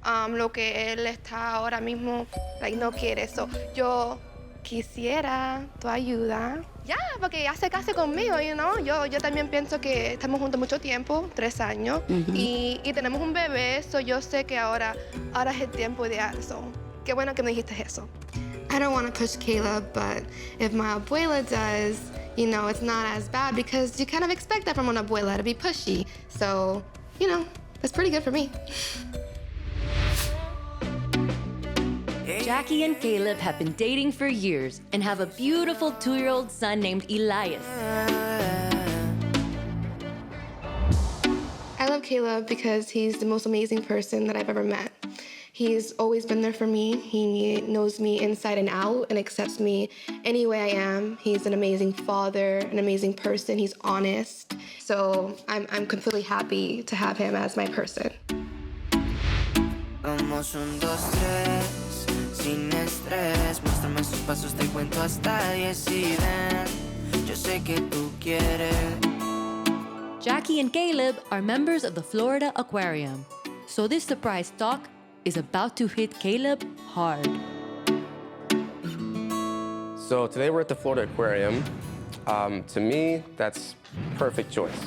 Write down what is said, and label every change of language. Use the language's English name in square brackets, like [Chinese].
[Spanish] Lo que él está ahora mismo, no quiere eso. Yo quisiera tu ayuda. Ya, porque ya se case conmigo, Yo también pienso que estamos juntos mucho tiempo, 3 años, y tenemos un bebé, yo sé que ahora es el tiempo de eso. Qué bueno que me dijiste eso. [English] I don't want to push Caleb, but if my abuela does, it's not as bad because you kind of expect that from an abuela to be pushy. So, that's pretty good for me. Jackie and Caleb have been dating for years and have a beautiful 2-year-old son named Elias. I love Caleb because he's the most amazing person that I've ever met. He's always been there for me. He knows me inside and out and accepts me any way I am. He's an amazing father, an amazing person. He's honest. So I'm completely happy to have him as my person. [Spanish] Vamos 1, 2, 3, sin estrés. Muéstrame sus pasos, te cuento hasta 10 y ven. Yo sé que tú quieres. [English] Jackie and Caleb are members of the Florida Aquarium. So this surprise talk is about to hit Caleb hard. So today we're at the Florida Aquarium. To me, that's perfect choice.